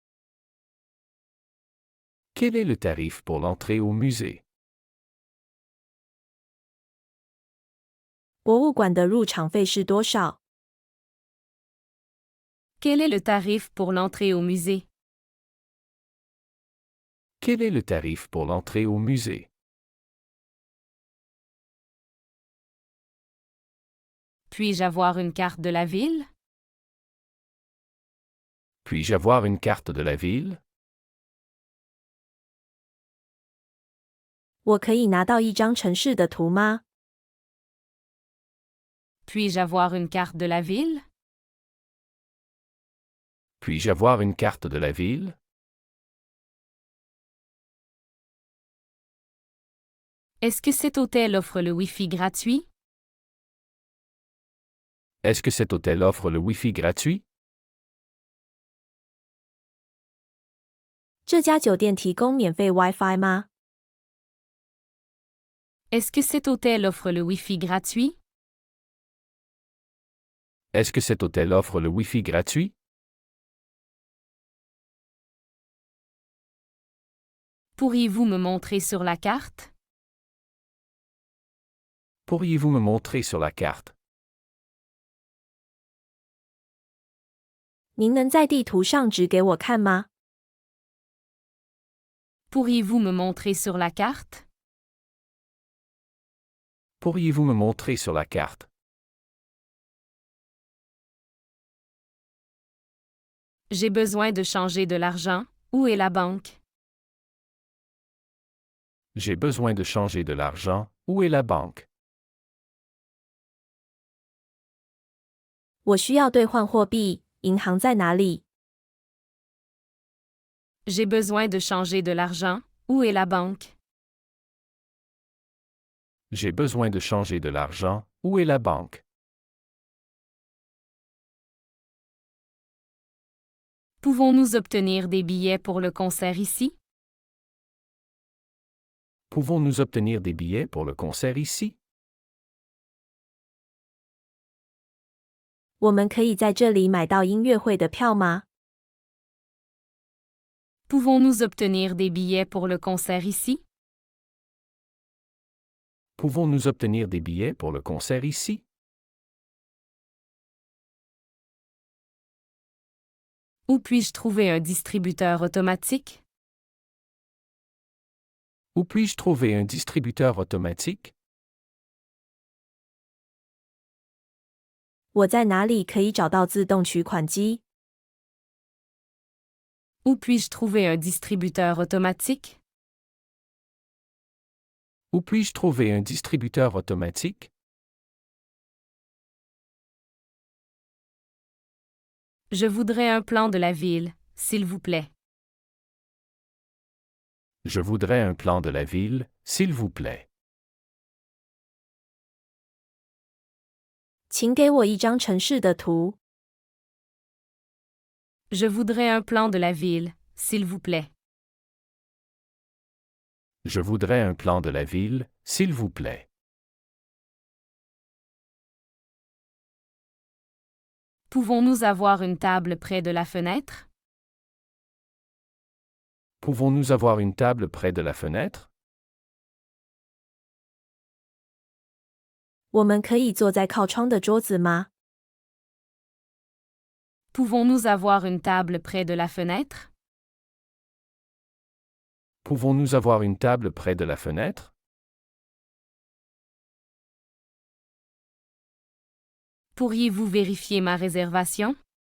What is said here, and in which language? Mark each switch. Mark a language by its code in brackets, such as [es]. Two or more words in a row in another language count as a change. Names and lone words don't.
[fr] Quel est le tarif pour l'entrée au musée? [zh] 博物馆的入场费是多少？ [fr] Quel est le tarif pour l'entrée au musée? Quel est le tarif pour l'entrée au musée? Puis-je avoir une carte de la ville? Puis-je avoir une carte de la ville? [zh] 我可以拿到一张城市的图吗？ [fr] Puis-je avoir une carte de la ville? Puis-je avoir une carte de la ville? Est-ce que cet hôtel offre le Wi-Fi gratuit? Est-ce que cet hôtel offre le Wi-Fi gratuit? [zh] 这家酒店提供免费 WiFi 吗？ [fr] Est-ce que cet hôtel offre le Wi-Fi gratuit? Est-ce que cet hôtel offre le Wi-Fi gratuit? Pourriez-vous me montrer sur la carte? Pourriez-vous me montrer sur la carte? [zh] 您能在地图上指给我看吗？ [fr] Pourriez-vous me montrer sur la carte? Pourriez-vous me montrer sur la carte? J'ai besoin de changer de l'argent. Où est la banque? J'ai besoin de changer de l'argent. Où est la banque? [zh] 我需要兑换货币，银行在哪里？ [fr] J'ai besoin de changer de l'argent. Où est la banque? J'ai besoin de changer de l'argent. Où est la banque? Pouvons-nous obtenir des billets pour le concert ici? Pouvons-nous obtenir des billets pour le concert ici? [zh] 我们可以在这里买到音乐会的票吗？ [fr] Pouvons-nous obtenir des billets pour le concert ici? Pouvons-nous obtenir des billets pour le concert ici? Où puis-je trouver un distributeur automatique? Où puis-je trouver un distributeur automatique? [zh] 我在哪里可以找到自动取款机？ [fr] Où puis-je trouver un distributeur automatique? Où puis-je trouver un distributeur automatique? Je voudrais un plan de la ville, s'il vous plaît. Je voudrais un plan de la ville, s'il vous plaît. [zh] 请给我一张城市的图。 [fr] Je voudrais un plan de la ville, s'il vous plaît. Je voudrais un plan de la ville, s'il vous plaît. Pouvons-nous avoir une table près de la fenêtre? Pouvons-nous avoir une table près de la fenêtre? [zh] 我们可以坐在靠窗的桌子吗？ [fr] Pouvons-nous avoir une table près de la fenêtre? Pouvons-nous avoir une table près de la fenêtre? Pourriez-vous vérifier ma réservation?